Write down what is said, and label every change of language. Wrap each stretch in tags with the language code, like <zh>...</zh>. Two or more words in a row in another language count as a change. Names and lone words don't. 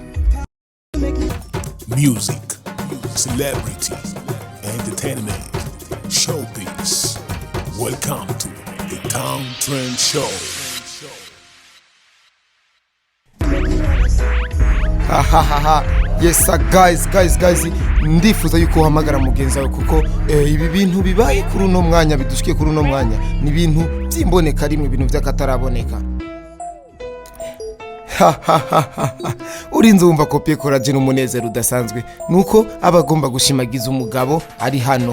<en>Music, celebrity, entertainment, showbiz. Welcome to the Town Trend Show. Yes guys,</en> <rn>ndifuza yuko uhamagara mugenzi wawe kuko ibi bintu bibaye kuri uno mwanya bidushikiye kuri uno mwanya ni ibintu byimboneka rimwe ibintu by'akataraboneka. Urinze wumva kopie courage n'umunezero udasanzwe nuko abagomba gushimagiza umugabo ari hano.</rn>